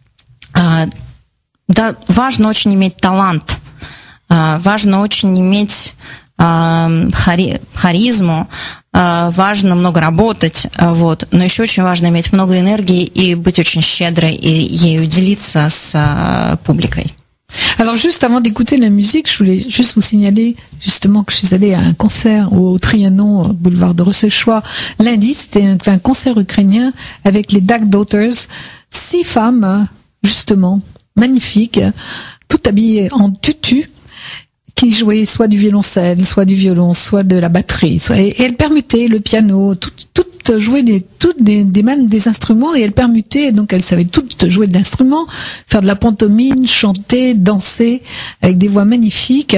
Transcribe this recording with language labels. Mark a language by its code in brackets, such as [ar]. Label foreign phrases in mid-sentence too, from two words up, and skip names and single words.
[ru] да, важно очень иметь талант, важно очень иметь харизму, важно много работать, вот, но еще очень важно иметь много энергии и быть очень щедрой и ею делиться с публикой. [fr] Alors juste avant d'écouter la musique, je voulais juste vous signaler justement que je suis allée à un concert au Trianon, boulevard de Rossechouart, lundi. C'était un concert ukrainien avec les Duck Daughters, 6 femmes justement magnifiques, toutes habillées en tutu, qui jouaient soit du violoncelle, soit du violon, soit de la batterie, et elles permutaient le piano, toutes jouer même des instruments, et elles permutaient, donc elles savaient toutes jouer de l'instrument, faire de la pantomime, chanter, danser, avec des voix magnifiques.